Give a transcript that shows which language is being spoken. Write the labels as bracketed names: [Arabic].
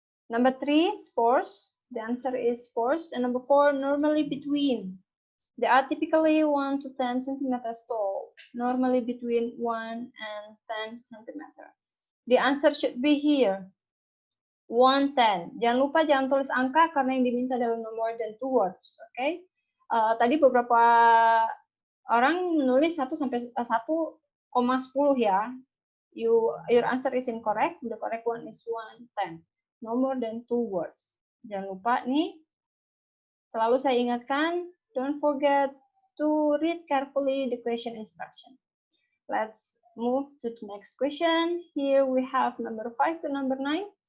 [English] Number 3, spores. The answer is spores. And number 4, normally between. They are typically 1 to 10 centimeters tall. Normally between 1 and 10 centimeters. The answer should be here. 1, 10. [Indonesian] Jangan lupa jangan tulis angka karena yang diminta adalah [English] no more than 2 words. [Indonesian] Oke. Okay? Tadi beberapa orang menulis 1 sampai 1,10 ya. [English] Your answer is incorrect. The correct one is 1, 10. No more than 2 words. [Indonesian] Jangan lupa nih, selalu saya ingatkan, [English] don't forget to read carefully the question instruction. Let's move to the next question. Here we have number 5 to number 9.